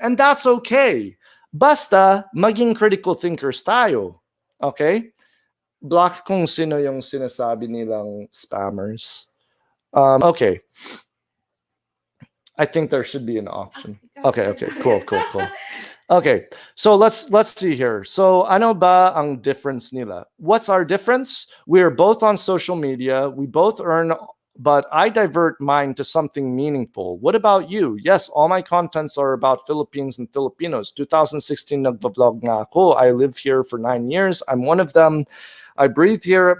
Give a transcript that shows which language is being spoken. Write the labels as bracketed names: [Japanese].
[English] And that's okay. [Filipino] Basta maging critical thinkers tayo. [English] Okay? [Filipino] Block kung sino yung sinasabi nilang spammers. Okay. [English] I think there should be an option. Okay, cool. Okay, so let's see here. [Filipino] So ano ba ang difference nila? [English] What's our difference? We're both on social media. We both earn, but I divert mine to something meaningful. What about you? Yes, all my contents are about Philippines and Filipinos. 2016 [Filipino] nagva-vlog nga ako. [English] I live here for 9 years. I'm one of them. I breathe here.